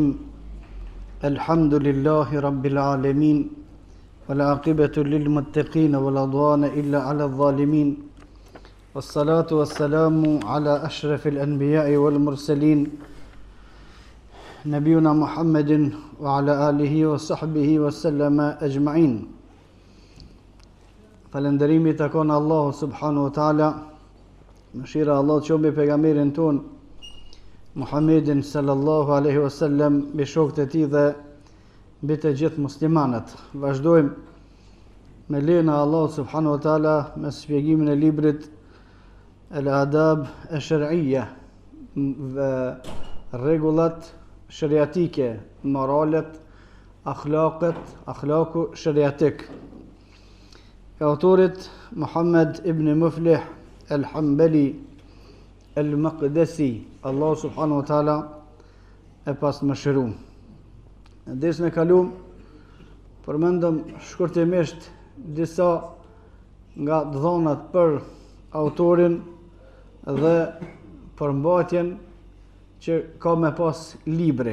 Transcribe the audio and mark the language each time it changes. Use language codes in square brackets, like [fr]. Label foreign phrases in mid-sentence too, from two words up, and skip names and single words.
[ar] الحمد لله رب العالمين والعاقبة للمتقين ولا عدوان إلا على الظالمين والصلاة والسلام على أشرف الأنبياء والمرسلين نبينا محمد وعلى آله وصحبه وسلم أجمعين. [sq] Falënderimi takon Allahu [ar] سبحانه وتعالى. [sq] Mëshira Allah të qombi pejgamberin ton Muhammedin [ar] صلى الله عليه وسلم, [sq] mbi shokët e tij dhe mbi të gjithë muslimanët. Vazhdojmë me lejen e Allahut [ar] سبحانه وتعالى [sq] me shpjegimin e librit Al-Adab Ash-Shar'iyya, rregullat shariatike, moralet, akhlaku shariatik. E autorit Muhammad ibn Muflih Al-Hanbali Al-Maqdisi, Allah [ar] سبحانه وتعالى [sq] e pas mëshirum. Në dersën e kaluam përmendëm shkurtimisht disa nga dhënat për autorin dhe përmbajtjen që ka me pas libri.